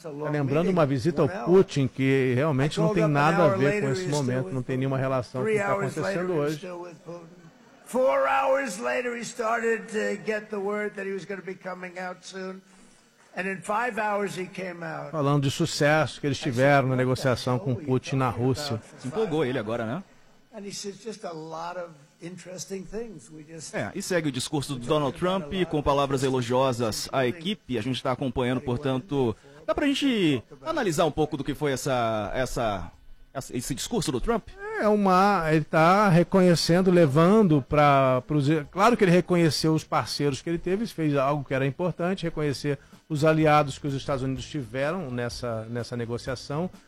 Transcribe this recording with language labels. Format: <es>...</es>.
<pt>Lembrando uma visita ao Putin, que realmente não tem nada a ver com nesse momento, não tem nenhuma relação com o que está acontecendo hoje.</pt> <en>4 horas later, he started to get the word that he was going to be coming out soon. And in 5 hours, he came out.</en> <pt>Falando de sucesso que eles tiveram na negociação com Putin na Rússia. Se empolgou ele agora, né?</pt> <en>And he said just a lot of interesting things.</en> <pt>E segue o discurso do Donald Trump com palavras elogiosas à equipe. A gente está acompanhando, portanto, dá para a gente analisar um pouco do que foi esse discurso do Trump? Ele está reconhecendo, levando para... Claro que ele reconheceu os parceiros que ele teve, fez algo que era importante, reconhecer os aliados que os Estados Unidos tiveram nessa negociação.</pt>